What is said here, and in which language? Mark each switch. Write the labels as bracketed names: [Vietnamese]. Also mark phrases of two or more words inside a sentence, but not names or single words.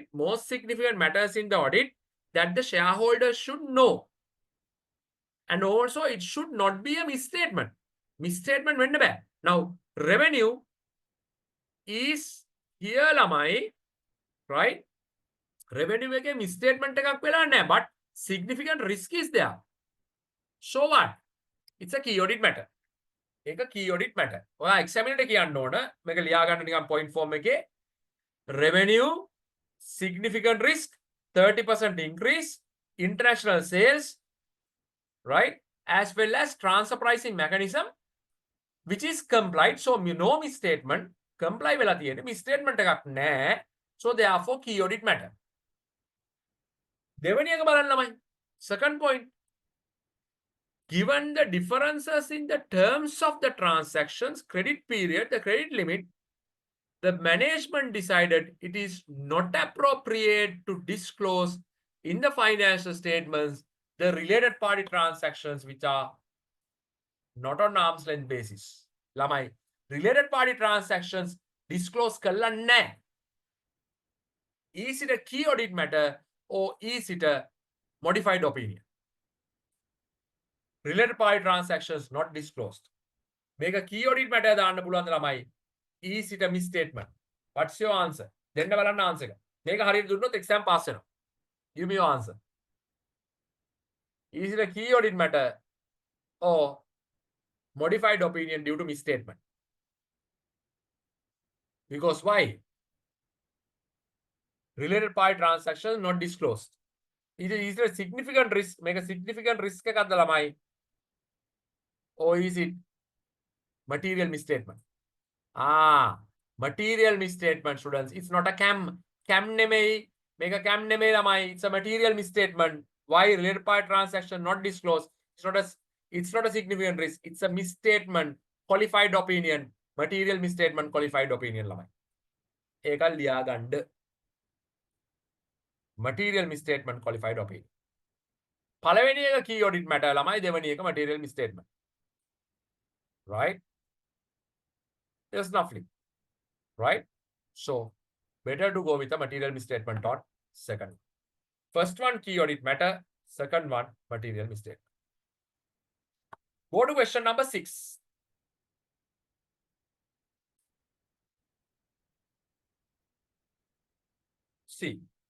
[English] Most significant matters in the audit that the shareholders should know. And also, it should not be a misstatement. Misstatement when bad. Now, revenue is here, lamai, right? [Sinhala] Revenue එක misstatement එකක් වෙලා නැහැ, [English] but significant risk is there. So what? It's a key audit matter. ඒක key audit matter. ඔයා examiner [Sinhala] එකට කියන්න ඕන මේක ලියා ගන්න නිකන් [English] point form එකේ revenue significant risk 30% increase international sales, right, as well as transfer pricing mechanism which is complied. So no misstatement, comply [Sinhala] වෙලා තියෙන්නේ, [English] misstatement [Sinhala] එකක් නැහැ. [English] So therefore key audit matter. [Sinhala] දෙවෙනි එක බලන්න ළමයි. [English] Second point. Given the differences in the terms of the transactions, credit period, the credit limit, the management decided it is not appropriate to disclose in the financial statements the related party transactions which are not on arm's length basis. ළමයි, related party transactions disclose [Sinhala] කළා නැහැ. [English] Is it a key audit matter or is it a modified opinion? Related party transactions not disclosed. Make a key audit matter [Sinhala] දාන්න පුළුවන්ද ළමයි? [English] Is it a misstatement? What's your answer? [Sinhala] දෙන්න බලන්න answer එක. මේක හරියට දුන්නොත් [English] exam pass [Sinhala] වෙනවා. [English] Give me your answer. Is it a key audit matter or modified opinion due to misstatement? Because why? Related party transactions not disclosed. Is it a significant risk? Make a significant risk [Sinhala] එකක්ද ළමයි? [English] Or is it material misstatement? Material misstatement, students. It's not a cam නෙමෙයි. Make a cam [Sinhala] නෙමෙයි ළමයි. [English] It's a material misstatement. Why related party transaction not disclosed? It's not a significant risk. It's a misstatement, qualified opinion, material misstatement, qualified opinion. [Sinhala] ඒකල් ලියා ගන්න. [English] Material misstatement, qualified opinion. [Sinhala] පළවෙනි එක [English] key audit matter [Sinhala] ළමයි, දෙවෙනි එක [English] material misstatement. Right? Yes, roughly. Right? So better to go with the material misstatement on second. First one key audit matter, second one material misstatement. Go to question number 6. See.